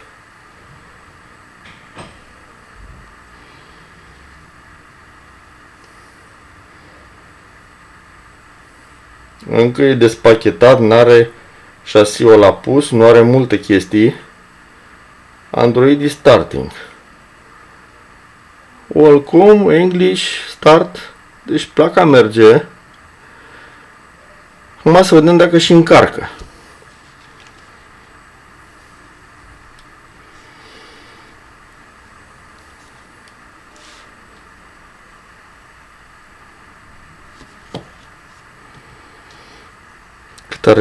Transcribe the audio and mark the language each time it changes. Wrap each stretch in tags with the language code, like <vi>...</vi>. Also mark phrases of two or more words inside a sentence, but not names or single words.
<ro>Încă e despachetat, n-are șasiul la pus, nu are multe chestii.</ro> <en>Android is starting. Welcome, English, start.</en> <ro>Deci placa merge. Acum să vedem dacă și încarcă. Cât are?</ro>